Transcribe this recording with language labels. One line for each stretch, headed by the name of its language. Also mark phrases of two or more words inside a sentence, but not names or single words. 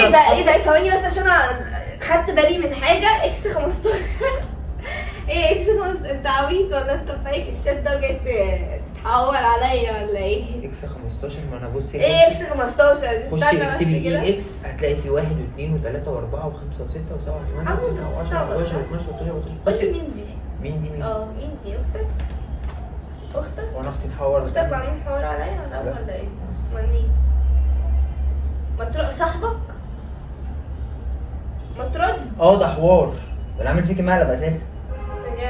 Arabic: ايه ده أتخطى. ايه ده؟ ثواني بس عشان انا خدت بالي من حاجه. اكس 15. ايه اكس 15؟ انت عبيط ولا انت فايك الشات ده وجاي تتحور عليا ولا ايه؟ اكس 15. ما انا بصي ايه اكس 15؟ خشي استنى اكتبي بس كده. ايه اكس هتلاقي في 1 و2 و3 و4 و5 و6 و7 و8 عاوز و9 و10 تستعبط، و11 صح؟ و12 و13 قلت مين دي؟ مين دي مين؟ مين دي؟ اختك؟ اختك؟ وانا اختي تحور اختك عاملين حوار عليا ولا لا. ولا ايه؟ امال مين؟ ما تروح صاحبك؟ ما ترد ده حوار. ده انا عامل فيكي مقلب اساسا. بجد.